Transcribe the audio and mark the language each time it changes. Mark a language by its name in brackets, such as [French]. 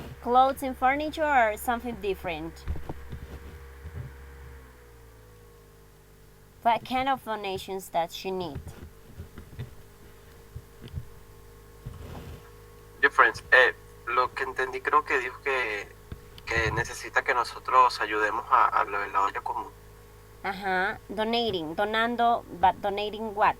[English] Clothes and furniture or something different? What kind of donations does she need? Difference. [Spanish] Lo que entendí creo que dijo que necesita que nosotros ayudemos a lo de la olla común. [English] Ajá, donating, donando, but donating what?